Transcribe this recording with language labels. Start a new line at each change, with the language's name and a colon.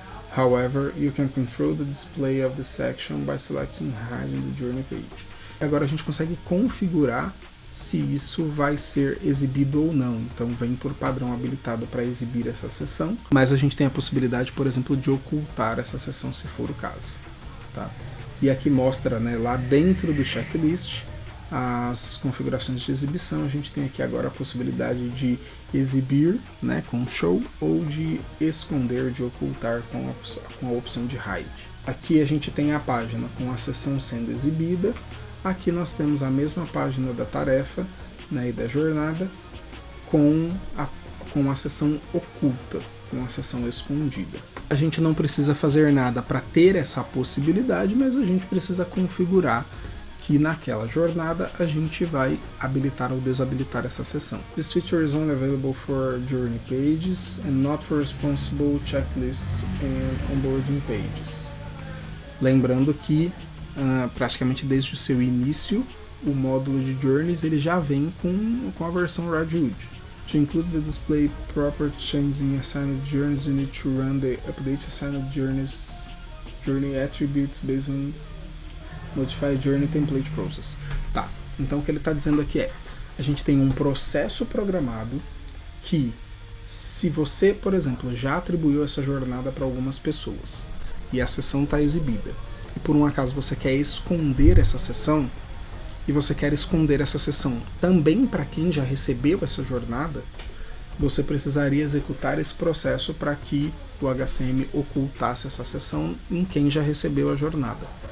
English: However, you can control the display of the section by selecting hide in the journey page.
Portuguese: Agora a gente consegue configurar se isso vai ser exibido ou não. Então vem por padrão habilitado para exibir essa seção, mas a gente tem a possibilidade, por exemplo, de ocultar essa seção se for o caso. Tá? E aqui mostra, né, lá dentro do checklist as configurações de exibição. A gente tem aqui agora a possibilidade de exibir, né, com show, ou de esconder, de ocultar com a opção de hide. Aqui a gente tem a página com a seção sendo exibida. Aqui nós temos a mesma página da tarefa, né, e da jornada com a seção oculta, com a seção escondida. A gente não precisa fazer nada para ter essa possibilidade, mas a gente precisa configurar que naquela jornada a gente vai habilitar ou desabilitar essa seção.
English: This feature is only available for journey pages and not for responsible checklists and onboarding pages.
Portuguese: Lembrando que praticamente desde o seu início, o módulo de Journeys ele já vem com a versão RadioUnity.
English: To include the display proper changes in assigned journeys, you need to run the update assigned journey attributes based on modify journey template process.
Portuguese: Tá, então o que ele está dizendo aqui é, a gente tem um processo programado que, se você, por exemplo, já atribuiu essa jornada para algumas pessoas e a sessão está exibida, e por um acaso você quer esconder essa sessão, e você quer esconder essa sessão também para quem já recebeu essa jornada, você precisaria executar esse processo para que o HCM ocultasse essa sessão em quem já recebeu a jornada.